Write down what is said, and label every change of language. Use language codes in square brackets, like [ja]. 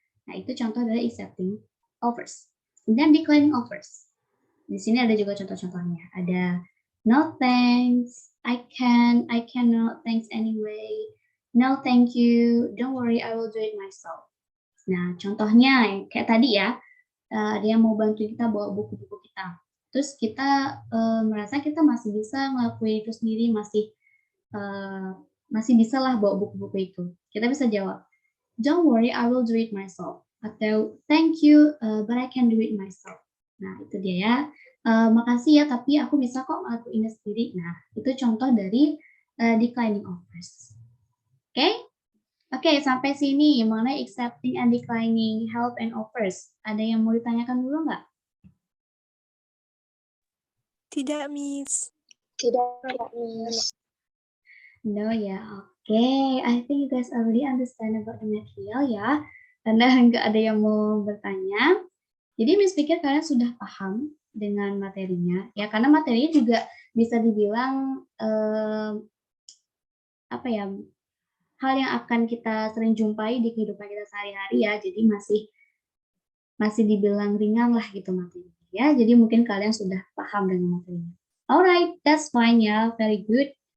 [id] Nah, itu contoh dari accepting offers. Dan declining offers. Di sini ada juga contoh-contohnya. [en] Ada no thanks, I cannot, thanks anyway, no thank you, don't worry, I will do it myself. [id] Nah, contohnya kayak tadi ya, ada yang mau bantu kita bawa buku-buku kita. Terus kita merasa kita masih bisa ngelakuin itu sendiri, masih bisa lah bawa buku-buku itu. Kita bisa jawab, [en] don't worry, I will do it myself. Atau thank you, but I can do it myself. [id] Nah, itu dia ya. Makasih ya, tapi aku bisa kok ngelakuinnya sendiri. Nah, itu contoh dari declining offers. Oke? Oke, sampai sini mengenai accepting and declining help and offers. Ada yang mau ditanyakan dulu nggak? Tidak, Miss. Tidak, Miss. [en] No ya, oke. I think you guys already understand about the material ya. [id] Karena nggak ada yang mau bertanya. Jadi Miss pikir kalian sudah paham dengan materinya. Ya, karena materinya juga bisa dibilang apa ya, hal yang akan kita sering jumpai di kehidupan kita sehari-hari ya. Jadi masih dibilang ringan lah gitu materinya. Ya, jadi mungkin kalian sudah paham dengan materinya. [en] Alright, that's fine ya, very good.